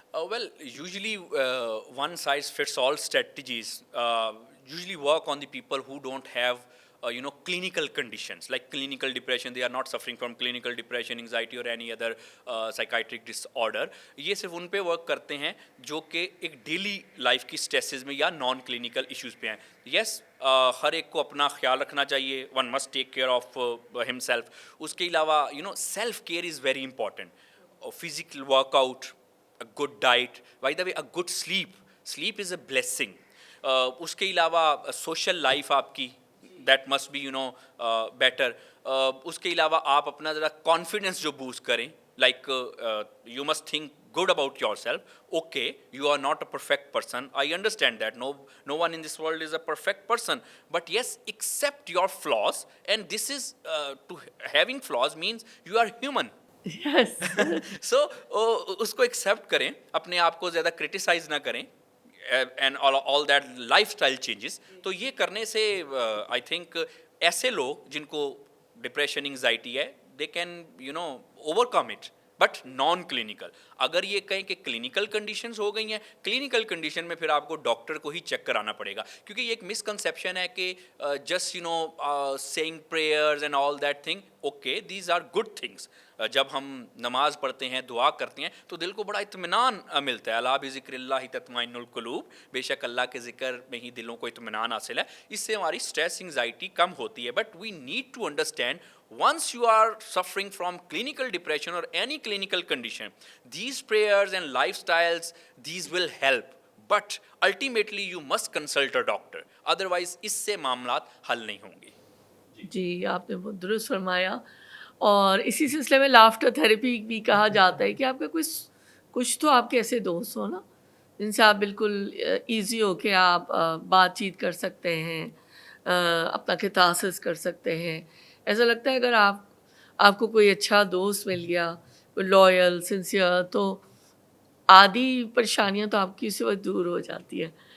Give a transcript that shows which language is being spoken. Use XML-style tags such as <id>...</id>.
<en>Well, usually one size fits all strategies usually work on the people who don't have clinical conditions like clinical depression. They are not suffering from clinical depression, anxiety or any other psychiatric disorder.</en> <ur>یہ صرف ان پہ work کرتے ہیں جو کہ ایک daily life کی سٹریسز میں یا نان کلینکل ایشوز پہ ہیں. یس، ہر ایک کو اپنا خیال رکھنا چاہیے.</ur> <en>One must take care of himself.</en> <ur>اس کے علاوہ</ur> <en>Self care is very important. Physical workout, a good diet, by the way a good sleep is a blessing.</en> <ur>اس کے علاوہ سوشل لائف آپ کی</ur> <en>that must be better.</en> <ur>اس کے علاوہ آپ اپنا ذرا کانفیڈنس جو بوسٹ کریں,</ur> <en>like you must think good about yourself. Okay, you are not a perfect person, I understand that. No one in this world is a perfect person, but yes, accept your flaws, and this is to having flaws means you are human. Yes.</en> <ur>سو اس کو accept کریں, اپنے آپ کو زیادہ criticise نہ کریں,</ur> <en>And all that lifestyle changes.</en> <ur>تو یہ کرنے سے</ur> <en>I think</en> <ur>ایسے لوگ جن کو ڈپریشن انگزائٹی ہے</ur> <en>They can overcome it, but non clinical.</en> <ur>اگر یہ کہیں کہ کلینکل کنڈیشنز ہو گئی ہیں, کلینکل کنڈیشن میں پھر آپ کو ڈاکٹر کو ہی چیک کرانا پڑے گا, کیونکہ یہ ایک مسکنسیپشن ہے کہ</ur> <en>Just saying prayers and all that thing, okay these are good things.</en> <ur>جب ہم نماز پڑھتے ہیں, دعا کرتے ہیں, تو دل کو بڑا اطمینان ملتا ہے.</ur> <ar>الا بذکر اللہ تطمئن القلوب,</ar> <ur>بے شک اللہ کے ذکر میں ہی دلوں کو اطمینان حاصل ہے. اس سے ہماری اسٹریس انگزائٹی کم ہوتی ہے.</ur> <en>but we need to understand, once you are suffering from clinical depression or any clinical condition, these prayers and lifestyles, these will help, but ultimately you must consult a doctor, otherwise</en> <ur>اس سے معاملات حل نہیں ہوں گے. جی, آپ نے بہت درست فرمایا. اور اسی سلسلے میں لافٹر تھراپی بھی کہا جاتا ہے کہ آپ کا کچھ تو آپ کے ایسے دوست ہو نا جن سے آپ بالکل ایزی ہو کے آپ بات چیت کر سکتے ہیں, اپنا کتاسس کر سکتے ہیں. ایسا لگتا ہے اگر آپ کو کوئی اچھا دوست مل گیا, کوئی لوئل سنسیئر, تو آدھی پریشانیاں تو آپ کی اسی وقت دور ہو جاتی ہیں.</ur>